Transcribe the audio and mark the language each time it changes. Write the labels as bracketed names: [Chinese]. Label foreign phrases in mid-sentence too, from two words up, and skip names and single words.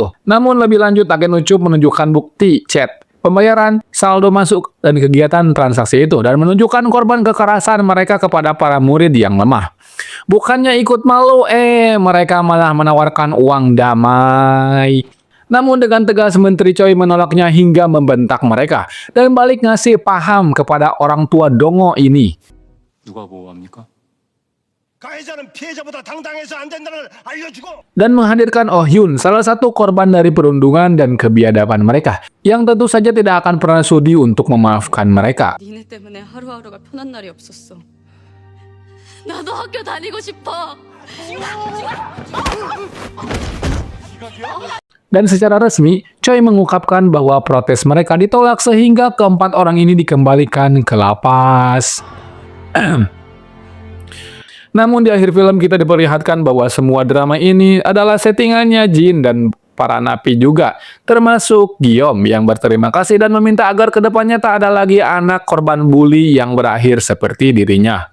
[Indonesian] Namun lebih lanjut, agen Ucup menunjukkan bukti chat, pembayaran, saldo masuk, dan kegiatan transaksi itu, dan menunjukkan korban kekerasan mereka kepada para murid yang lemah. Bukannya ikut malu, mereka malah menawarkan uang damai. Namun dengan tegas Menteri Choi menolaknya hingga membentak mereka, dan balik ngasih paham kepada orang tua Dongo ini. [Korean] 누가 보호합니까? 가해자는 피해자보다 당당해서 안 된다는 걸 알려주고 [Indonesian] dan menghadirkan Oh Hyun, salah satu korban dari perundungan dan kebiadaban mereka, yang tentu saja tidak akan pernah sudi untuk memaafkan mereka. [Korean] 니네 때문에 하루하루가 편한 날이 없었어. 나도 학교 다니고 싶어. [Indonesian] Dan secara resmi, Choi mengungkapkan bahwa protes mereka ditolak sehingga keempat orang ini dikembalikan ke lapas. Namun di akhir film kita diperlihatkan bahwa semua drama ini adalah settingannya Jin dan para napi juga, termasuk Guillaume yang berterima kasih dan meminta agar kedepannya tak ada lagi anak korban bully yang berakhir seperti dirinya.